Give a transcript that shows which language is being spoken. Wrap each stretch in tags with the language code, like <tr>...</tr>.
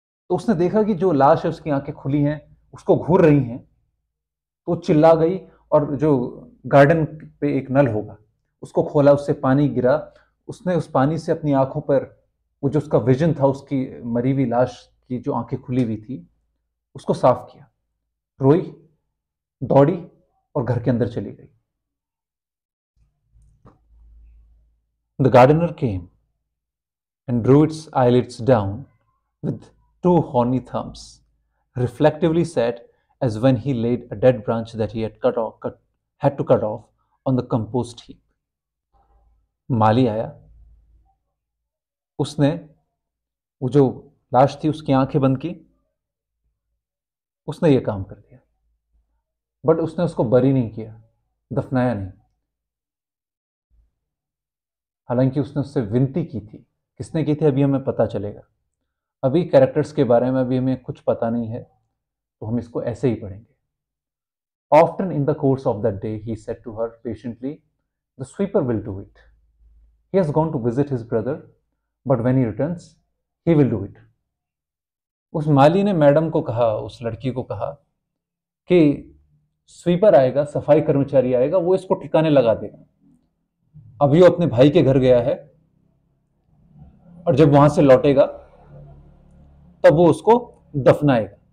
<hi>तो उसने देखा कि जो लाश है उसकी आंखें खुली हैं, उसको घूर रही हैं, तो चिल्ला गई और जो गार्डन पे एक नल होगा उसको खोला, उससे पानी गिरा। उसने उस पानी से अपनी आंखों पर वो जो उसका विजन था, उसकी मरी हुई लाश की जो आंखें खुली हुई थी, उसको साफ किया, रोई, दौड़ी और घर के अंदर चली गई।</hi> <en>The gardener came and drew its eyelids down with two horny thumbs, reflectively said, as when he laid a dead branch that he had to cut off on the compost heap.</en> <hi>माली आया, उसने वो जो लाश थी उसकी आंखें बंद की, उसने ये काम कर दिया, बट उसने उसको बरी नहीं किया, दफनाया नहीं। हालांकि उसने उससे विनती की थी। किसने की थी अभी हमें पता चलेगा। अभी कैरेक्टर्स के बारे में अभी हमें कुछ पता नहीं है, तो हम इसको ऐसे ही पढ़ेंगे।</hi> <en>Often in the course of that day, he said to her patiently, the sweeper will do it. He has gone to visit his brother, but when he returns, he will do it.</en> <hi>उस माली ने madam को कहा, उस लड़की को कहा कि sweeper आएगा, सफाई कर्मचारी आएगा, वो इसको ठिकाने लगा देगा। अभी वो अपने भाई के घर गया है और जब वहां से लौटेगा तब वो उसको दफनाएगा।</hi>